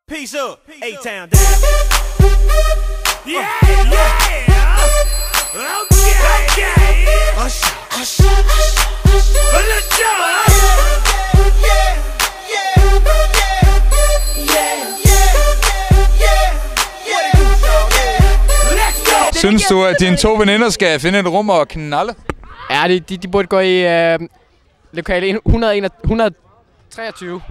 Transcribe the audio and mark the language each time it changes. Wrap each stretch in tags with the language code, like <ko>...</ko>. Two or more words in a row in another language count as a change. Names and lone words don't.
<en>Peace up, A-Town down. Yeah, yeah. Okay. Hush. Let's go.</en> <da>Synes du, at dine to veninder skal finde et rum og knalde? Ja, de burde gå i lokale 123.</da>